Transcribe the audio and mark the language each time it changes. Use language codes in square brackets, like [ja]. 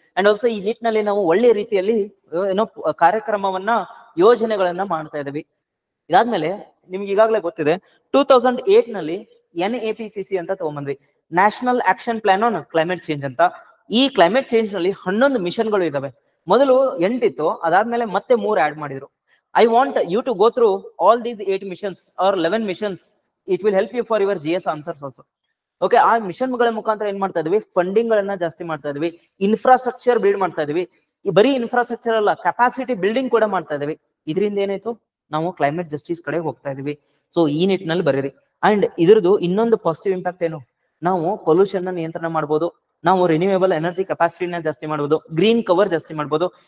[kn] And also ಈ ನಿಟ್ಟಿನಲ್ಲಿ ನಾವು ಒಳ್ಳೆ ರೀತಿಯಲ್ಲಿ ಕಾರ್ಯಕ್ರಮವನ್ನ, ಯೋಜನೆಗಳನ್ನ ಮಾಡ್ತಾ ಇದೀವಿ. ಇದಾದ್ಮೇಲೆ ನಿಮ್ಗೆ ಈಗಾಗಲೇ ಗೊತ್ತಿದೆ, 2008 ನಲ್ಲಿ NAPCC ಅಂತ ತಗೊಂಡ್ಬಂದ್ವಿ, national action plan on climate change ಅಂತ. ಈ ಕ್ಲೈಮೇಟ್ ಚೇಂಜ್ ನಲ್ಲಿ 11 ಮಿಷನ್ಗಳು ಇದಾವೆ. ಮೊದಲು 8 ಇತ್ತು, ಅದಾದ್ಮೇಲೆ ಮತ್ತೆ 3 ಆಡ್ ಮಾಡಿದ್ರು. [en] I want you to go through all these 8 missions or 11 missions. It will help you for your GS answers also. [kn] Okay, ಆ ಮಿಷನ್ ಗಳ ಮುಖಾಂತರ ಏನ್ ಮಾಡ್ತಾ ಇದೀವಿ, ಫಂಡಿಂಗ್ ಗಳನ್ನ ಜಾಸ್ತಿ ಮಾಡ್ತಾ ಇದೀವಿ, ಇನ್ಫ್ರಾಸ್ಟ್ರಕ್ಚರ್ ಬಿಲ್ಡ್ ಮಾಡ್ತಾ ಇದೀವಿ. ಈ ಬರೀ ಇನ್ಫ್ರಾಸ್ಟ್ರಕ್ಚರ್ ಅಲ್ಲ, ಕೆಪಾಸಿಟಿ ಬಿಲ್ಡಿಂಗ್ ಕೂಡ ಮಾಡ್ತಾ ಇದೀವಿ. ಇದರಿಂದ ಏನಾಯ್ತು, ನಾವು ಕ್ಲೈಮೇಟ್ ಜಸ್ಟಿಸ್ ಕಡೆ ಹೋಗ್ತಾ ಇದೀವಿ. ಸೊ ಈ ನಿಟ್ಟಿನಲ್ಲಿ ಬರೀರಿ. ಅಂಡ್ ಇದ್ರದ್ದು ಇನ್ನೊಂದು ಪಾಸಿಟಿವ್ ಇಂಪ್ಯಾಕ್ಟ್ ಏನು, ನಾವು ಪೊಲ್ಯೂಷನ್ ನ ನಿಯಂತ್ರಣ ಮಾಡ್ಬೋದು, ನಾವು ರಿನ್ಯೂಯಬಲ್ ಎನರ್ಜಿ ಕೆಪಾಸಿಟಿನ ಜಾಸ್ತಿ ಮಾಡ್ಬೋದು, ಗ್ರೀನ್ ಕವರ್ ಜಾಸ್ತಿ ಮಾಡ್ಬೋದು.